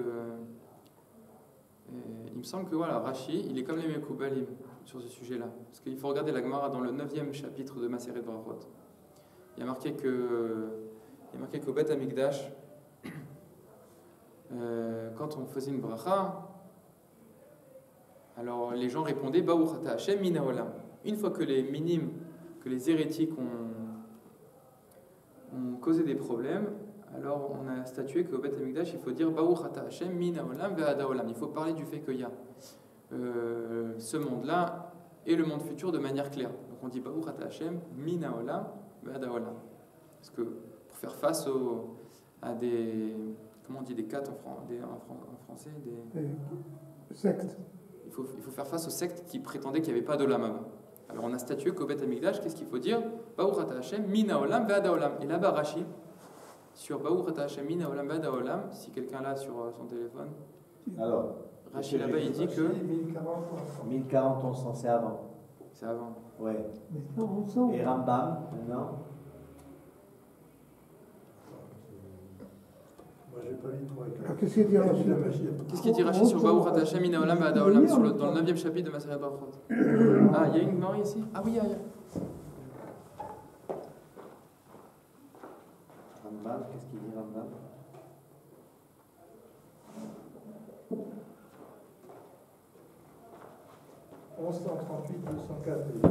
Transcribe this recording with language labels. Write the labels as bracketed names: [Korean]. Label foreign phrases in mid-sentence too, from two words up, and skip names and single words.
[French] il me semble que voilà, Rashi, il est comme les Mekoubalim sur ce sujet-là. Parce qu'il faut regarder la Gemara dans le 9e chapitre de Masechet Brachot. Il y a marqué qu'au [Hebrew] בית המקדש, [French] quand on faisait une bracha, alors les gens répondaient [Hebrew] ברוך אתה השם מן העולם. [French] Une fois que les minimes, que les hérétiques ont causé des problèmes, alors on a statué qu'au [Hebrew] בית המקדש, [French] il faut dire [Hebrew] ברוך אתה השם מן העולם ועד העולם. [French] Il faut parler du fait qu'il y a ce monde-là et le monde futur de manière claire. Donc on dit [Hebrew] ברוך אתה השם מן העולם ועד העולם. [French] Parce que pour faire face à des... Comment on dit des cates en français? Des sectes. Il faut faire face aux sectes qui prétendaient qu'il n'y avait pas d' [Hebrew] עולם הבא. [French] Alors on a statué qu'au [Hebrew] בית המקדש, [French] qu'est-ce qu'il faut dire? [Hebrew] ברוך אתה השם מן העולם ועד העולם. [French] Et là-bas, Rashi, sur [Hebrew] ברוך אתה השם מן העולם ועד העולם, [French] si quelqu'un l'a sur son téléphone, alors, Rashi là-bas, il dit que... 1040 1100, c'est avant. C'est avant. Ouais. Et Rambam, maintenant? Qu'est-ce qu'il dit Rashi? Qu'est-ce qu'il dit Rashi sur [Hebrew] ברוך אתה השם מן העולם ועד העולם [French] dans le 9e chapitre de Masechet Brachot? Ah, il y a une Gemara ici? Ah oui, il y a. Rambam, qu'est-ce qu'il dit Rambam? « 1138, 204,